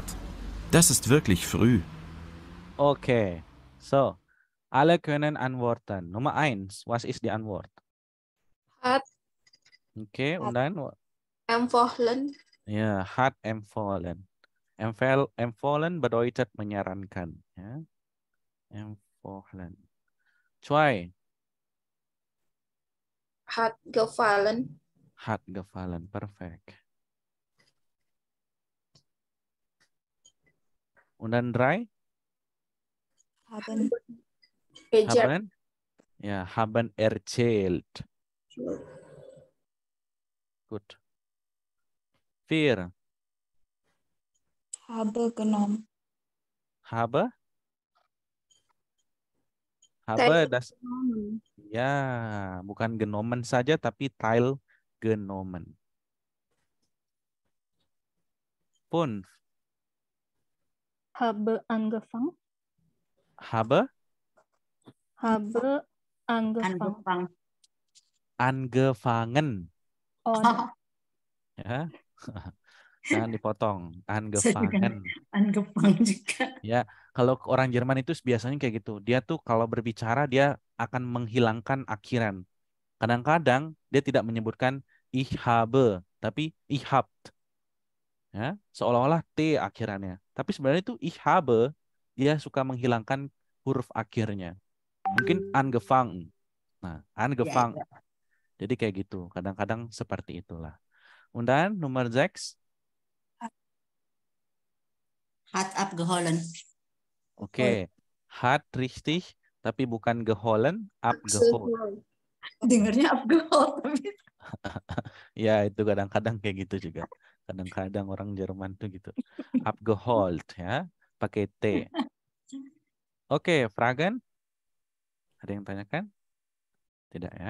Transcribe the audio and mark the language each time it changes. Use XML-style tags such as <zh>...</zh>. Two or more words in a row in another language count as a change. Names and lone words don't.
<de>Das ist wirklich früh. Okay, so. Alle können antworten. Nummer 1, was ist die Antwort? Hat Okay, und dann? empfohlen. Ya, hat empfohlen. Empfohlen bedeutet menyarankan. Ya. Empfohlen. 2. Hat gefallen. Hat gefallen. Perfect. Und dann 3? Haben. Haben? Ja, haben erzählt. Gut. 4. Habe genommen. Habe? Habe Teil</de> <id>das ya, bukan genommen saja tapi teilgenommen.</id> <de>5. Habe angefangen. Habe Habe angefangen. angefangen. Oh,</de> <id>Ya. Jangan dipotong.</id> <de>Angefangen.</de> <id>Angefangen juga. Ya, kalau orang Jerman itu biasanya kayak gitu. Dia tuh kalau berbicara dia akan menghilangkan akhiran. Kadang-kadang dia tidak menyebutkan</id> <de>ich habe,</de> <id>tapi</id> <de>ich habt.</de> <id>Ya, seolah-olah T akhirannya. Tapi sebenarnya itu</id> <de>ich habe,</de> <id>dia suka menghilangkan huruf akhirnya. Mungkin angefangen. Nah, angefangen. Jadi kayak gitu. Kadang-kadang seperti itulah.</id> <de>Und dann Nummer 6. Hat abgeholen. Oke. Hat richtig,</de> <id>tapi bukan geholen, abgeholt. Dengarnya abgeholt. Ya, itu kadang-kadang kayak gitu juga. Kadang-kadang orang Jerman tuh gitu. Abgeholt ya, pakai T. Oke, Fragen? Ada yang tanyakan? Tidak ya?</id>